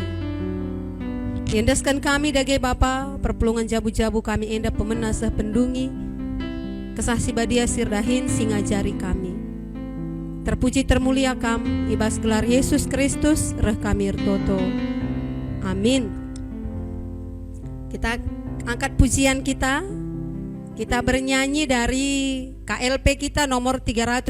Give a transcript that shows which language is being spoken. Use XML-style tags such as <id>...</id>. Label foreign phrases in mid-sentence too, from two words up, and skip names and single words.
<btx>Endaskan kami dage Bapa, perpulungan jabu-jabu kami enda pemenasah pendungi. Kesah si badia sirdahin singajari kami. Terpuji termulia kam, ibas gelar Yesus Kristus, reh kami ertoto.</btx> <id>Amin. Kita angkat pujian kita. Kita bernyanyi dari KLP kita nomor 355.</id>